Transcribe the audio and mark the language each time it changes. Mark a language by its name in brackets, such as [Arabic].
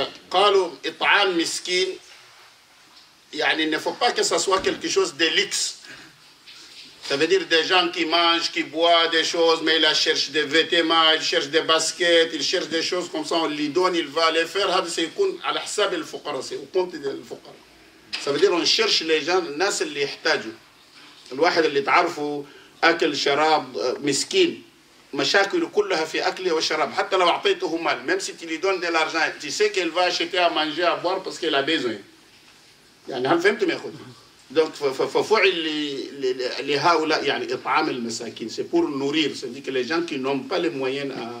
[Arabic] قالوا إطعام مسكين. [French] يعني il ne faut pas que ça soit quelque chose de luxe. Ça veut dire des gens qui mangent, qui boivent des choses, mais ils cherchent des vêtements, ils cherchent des baskets, ils cherchent des choses comme ça, on lui donne, il va les faire. [Arabic] هذا سيكون على حساب الفقراء, [French] c'est au compte des [Arabic] الفقراء. [French] Ça veut dire on cherche les gens, [Arabic] الناس اللي يحتاجوا. الواحد اللي تعرفه أكل شراب مسكين, مشاكل كلها في أكله وشراب. حتى لو أعطيته مال, [French] même si tu lui donnes de l'argent, tu sais qu'il va acheter à manger, à boire parce qu'il a besoin. [Arabic] يعني هل فهمتم يا أخوتي؟ [French] Donc, c'est pour nourrir, c'est-à-dire que les gens qui n'ont pas les moyens